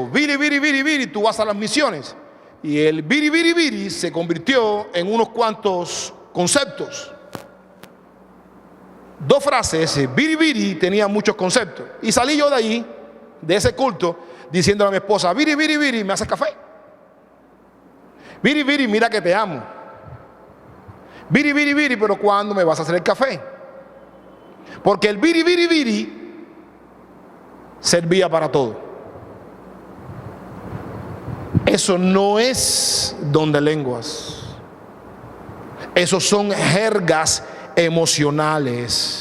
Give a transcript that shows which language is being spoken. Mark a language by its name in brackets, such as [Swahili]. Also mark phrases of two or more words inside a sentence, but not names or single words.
[Spanish] Viri, viri, viri, viri, tú vas a las misiones. Y el viri, viri, viri se convirtió en unos cuantos conceptos. Dos frases, viri, viri, tenía muchos conceptos. Y salí yo de ahí, de ese culto, diciéndole a mi esposa, viri, viri, viri, ¿me haces café? Viri, viri, mira que te amo. Viri, viri, viri, pero ¿cuándo me vas a hacer el café? Porque el viri, viri, viri servía para todo. Eso no es don de lenguas. Esos son jergas emocionales.